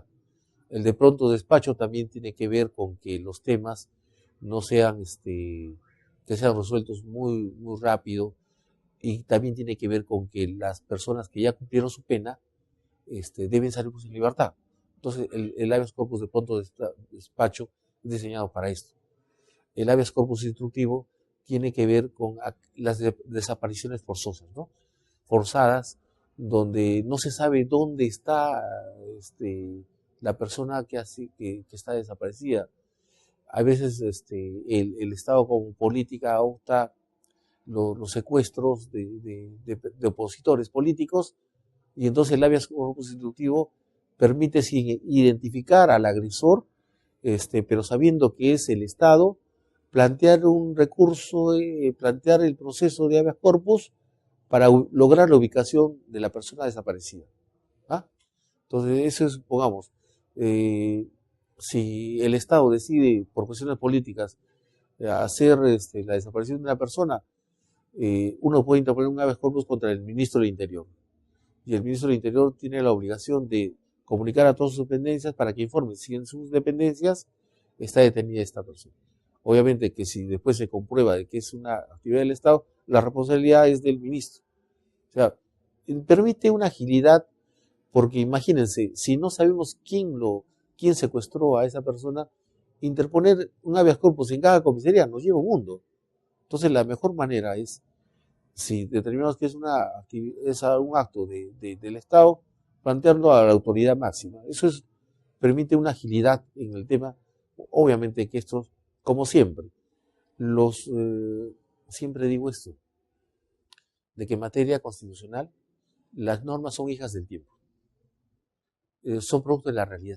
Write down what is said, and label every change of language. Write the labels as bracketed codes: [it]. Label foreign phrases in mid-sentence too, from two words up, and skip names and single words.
[es] El de pronto despacho también tiene que ver con que los temas no sean, que sean resueltos muy, muy rápido, y también tiene que ver con que las personas que ya cumplieron su pena deben salir en libertad. Entonces el habeas corpus de pronto despacho es diseñado para esto. El habeas corpus instructivo tiene que ver con las desapariciones forzosas, ¿no? Forzadas, donde no se sabe dónde está la persona que está desaparecida. A veces el Estado como política opta los secuestros de opositores políticos, y entonces el habeas corpus instructivo permite identificar al agresor, pero sabiendo que es el Estado, plantear un recurso, plantear el proceso de habeas corpus para lograr la ubicación de la persona desaparecida. ¿Ah? Entonces, eso es, pongamos, si el Estado decide, por cuestiones políticas, hacer la desaparición de una persona, uno puede interponer un habeas corpus contra el ministro del Interior. Y el ministro del Interior tiene la obligación de comunicar a todas sus dependencias para que informen si en sus dependencias está detenida esta persona. Obviamente que si después se comprueba de que es una actividad del Estado, la responsabilidad es del ministro. O sea, permite una agilidad, porque imagínense, si no sabemos quién secuestró a esa persona, interponer un habeas corpus en cada comisaría nos lleva un mundo. Entonces la mejor manera es, si determinamos que es un acto del Estado, plantearlo a la autoridad máxima. Eso permite una agilidad en el tema. Obviamente que esto, como siempre, siempre digo esto, de que en materia constitucional las normas son hijas del tiempo, son producto de la realidad.